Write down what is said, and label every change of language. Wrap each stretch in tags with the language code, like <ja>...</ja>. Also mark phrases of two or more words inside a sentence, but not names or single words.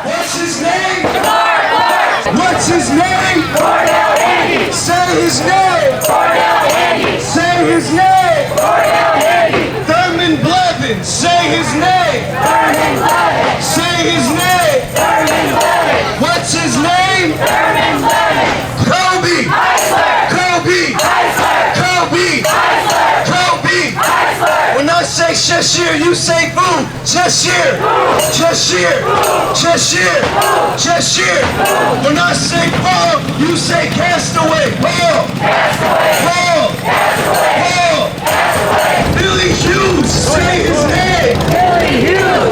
<en>What's his name? Jamar Clark. What's his name? Cordell Andy. Say his name. Cordell Andy. Say his name. Cordell Andy. Thurman Blevins. Say his name. Thurman Blevins. Say his name. Thurman Blevins. What's his name? Thurman Blevins. Kobe. Heisler. Kobe. Heisler. Kobe. Heisler. Kobe. Heisler. When I say Cheshire, you say boo. Cheshire. Cheshire. Cheshire. Cheshire. When I say Paul, you say Castaway. Paul. Castaway. Paul. Castaway. Paul. Castaway. Billy Hughes. Say his name. Billy Hughes.</en>